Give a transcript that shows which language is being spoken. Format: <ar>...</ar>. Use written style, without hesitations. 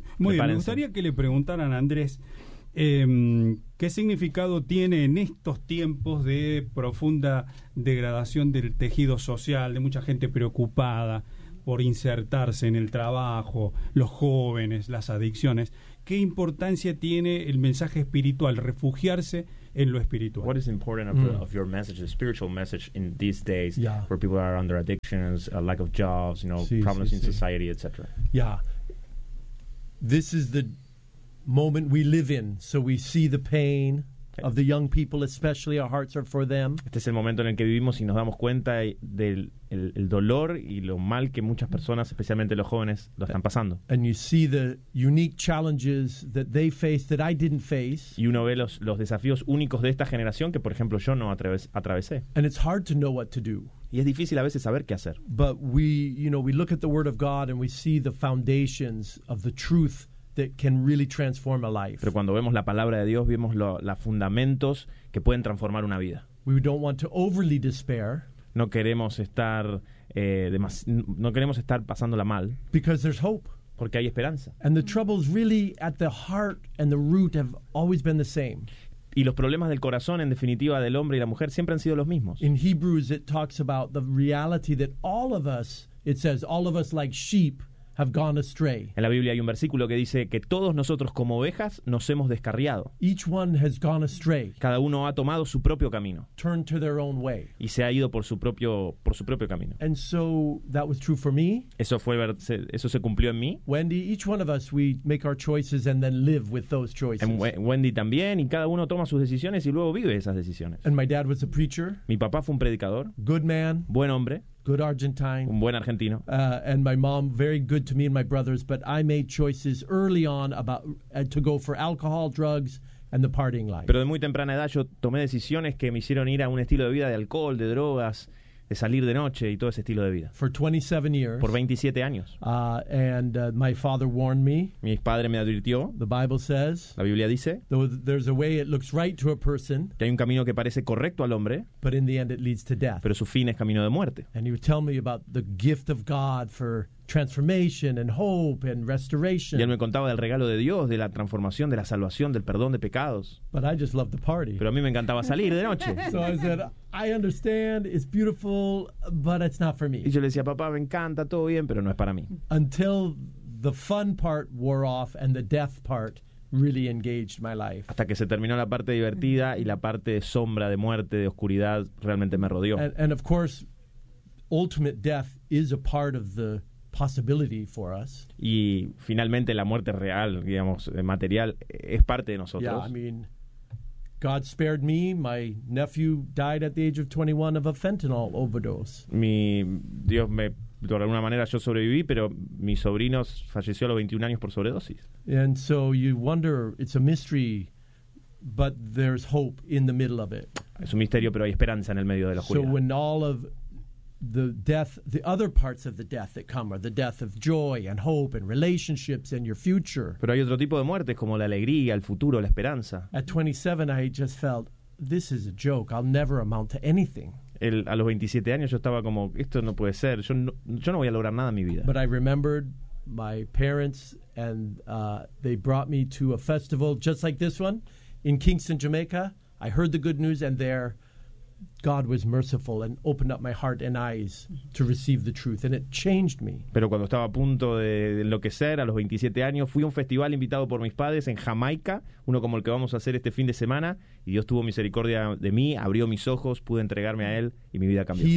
<es>Muy bien, me gustaría que le preguntaran a Andrés qué significado tiene en estos tiempos de profunda degradación del tejido social, de mucha gente preocupada, por insertarse en el trabajo, los jóvenes, las adicciones. ¿Qué importancia tiene el mensaje espiritual, refugiarse en lo espiritual?</es> <en>What is important of your message, the spiritual message in these days, yeah, where people are under addictions, a lack of jobs, you know, sí, problems sí, in sí, society, etc. Yeah. This is the moment we live in, so we see the pain of the young people, especially our hearts are for them.</en> <es>Este es el momento en el que vivimos y nos damos cuenta del el dolor y lo mal que muchas personas, especialmente los jóvenes, lo están pasando.</es> <en>And you see the unique challenges that they face that I didn't face.</en> <es>Y uno ve los desafíos únicos de esta generación que, por ejemplo, yo no atravesé.</es> <en>And it's hard to know what to do.</en> <es>Y es difícil a veces saber qué hacer.</es> <en>But we, you know, we look at the Word of God and we see the foundations of the truth that can really transform a life.</en> <es>Pero cuando vemos la palabra de Dios, vemos los fundamentos que pueden transformar una vida.</es> <en>We don't want to overly despair.</en> <es>No queremos estar pasándola mal.</es> <en>Because there's hope.</en> <es>Porque hay esperanza.</es> <en>And the troubles really at the heart and the root have always been the same.</en> <es>Y los problemas del corazón, en definitiva, del hombre y la mujer siempre han sido los mismos.</es> <en>In Hebrews it talks about the reality that all of us, it says, all of us like sheep have gone astray.</en> <es>En la Biblia hay un versículo que dice que todos nosotros como ovejas nos hemos descarriado.</es> <en>Each one has gone astray.</en> <es>Cada uno ha tomado su propio camino.</es> <en>Turned to their own way.</en> <es>Y se ha ido por su propio camino.</es> <en>And so that was true for me.</en> <es>Eso se cumplió en mí.</es> <en>Wendy, each one of us, we make our choices and then live with those choices.</en> <es>Wendy también, y cada uno toma sus decisiones y luego vive esas decisiones.</es> <en>And my dad was a preacher.</en> <es>Mi papá fue un predicador.</es> <en>Good man.</en> <es>Buen hombre.</es> <en>Good Argentine.</en> <es>Un buen argentino.</es> <en>And my mom, very good to me and my brothers, but I made choices early on about to go for alcohol, drugs, and the partying life.</en> <es>Pero de muy temprana edad yo tomé decisiones que me hicieron ir a un estilo de vida de alcohol, de drogas, de salir de noche y todo ese estilo de vida.</es> <en>For 27 years.</en> <es>Por 27 años.</es> <en>My father warned me.</en> <es>Mi padre me advirtió.</es> <en>The Bible says.</en> <es>La Biblia dice.</es> <en>There's a way it looks right to a person.</en> <es>Que hay un camino que parece correcto al hombre.</es> <en>But in the end it leads to death.</en> <es>Pero su fin es camino de muerte.</es> <en>And he would tell me about the gift of God for transformation and hope and restoration.</en> <es>Y él me contaba del regalo de Dios, de la transformación, de la salvación, del perdón de pecados.</es> <en>But I just loved the party.</en> <es>Pero a mí me encantaba salir de noche.</es> <en>So I said, I understand, it's beautiful, but it's not for me.</en> <es>Y yo le decía, papá, me encanta, todo bien, pero no es para mí.</es> <en>Until the fun part wore off and the death part really engaged my life.</en> <es>Hasta que se terminó la parte divertida y la parte de sombra, de muerte, de oscuridad realmente me rodeó.</es> <en>And of course, ultimate death is a part of the possibility for us.</en> <es>Y finalmente la muerte real, digamos, material, es parte de nosotros.</es> <en>Yeah, I mean, God spared me. My nephew died at the age of 21 of a fentanyl overdose.</en> <es>De alguna manera yo sobreviví, pero mi sobrino falleció a los 21 años por sobredosis.</es> <en>And so you wonder, it's a mystery, but there's hope in the middle of it.</en> <es>Es un misterio, pero hay esperanza en el medio de la oscuridad.</es> <en>So when all of the death, the other parts of the death that come are the death of joy and hope and relationships and your future.</en> <es>Pero hay otro tipo de muertes como la alegría, el futuro, la esperanza.</es> <en>At 27, I just felt, this is a joke. I'll never amount to anything.</en> <es>A los 27 años yo estaba como, esto no puede ser. Yo no voy a lograr nada en mi vida.</es> <en>But I remembered my parents and they brought me to a festival just like this one in Kingston, Jamaica. I heard the good news and there God was merciful and opened up my heart and eyes to receive the truth, and it changed me.</en> <es>Pero cuando estaba a punto de enloquecer a los 27 años, fui a un festival invitado por mis padres en Jamaica, uno como el que vamos a hacer este fin de semana, y Dios tuvo misericordia de mí, abrió mis ojos, pude entregarme a él y mi vida cambió.</es>